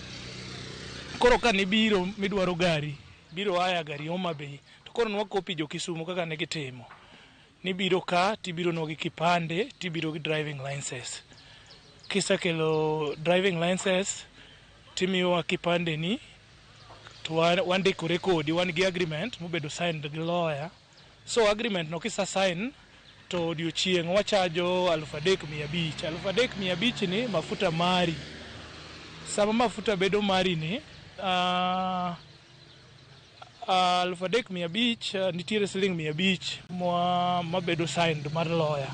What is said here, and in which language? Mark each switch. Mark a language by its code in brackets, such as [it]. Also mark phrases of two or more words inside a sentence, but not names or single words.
[luo] Koro ka nibiro midwaro gari biro aya gari Homa Bay to koro nwakopi jo Kisumu kaka ne gitimo. Nibiro ka tibiro no gi kipande tibiro gi [en] driving license. [luo] Kisekelo [en] driving license [luo] timiwa kipande ni to wandikore kodi wan gi agreement mobedo signed gi lawyer. So agreement no kisa sign to odiochieng' wachajo 3,500. 3,500 ni mafuta mari. Sama mafuta bedo mari ni 3,500 nitiere siling 500 mabedo signed mar lawyer.